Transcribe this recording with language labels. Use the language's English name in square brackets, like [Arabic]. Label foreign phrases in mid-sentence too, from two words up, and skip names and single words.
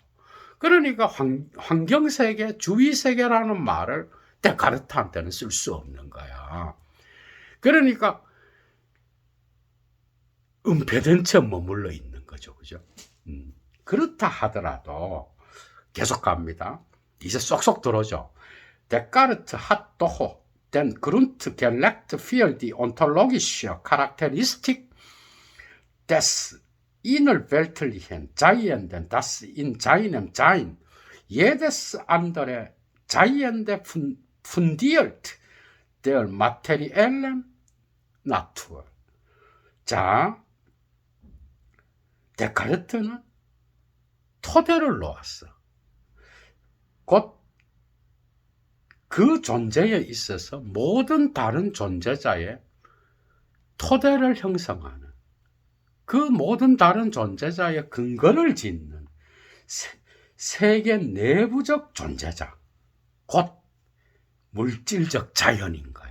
[Korean] 그러니까 환경세계, 주위세계라는 말을 데카르트한테는 쓸 수 없는 거야. 그러니까 은폐된 채 머물러 있는 거죠. 그죠? 그렇다 하더라도 계속 갑니다. 이제 쏙쏙 들어오죠. [German] 데카르트 hat doch den Grund gelegt für die ontologische Charakteristik des innerweltlichen Seienden, das in seinem Sein jedes andere Seiende fundiert der materiellen Natur. [Korean] 자, 데카르트는 토대를 놓았어. 곧 그 존재에 있어서 모든 다른 존재자의 토대를 형성하는 그 모든 다른 존재자의 근거를 짓는 세계 내부적 존재자, 곧 물질적 자연인 거야.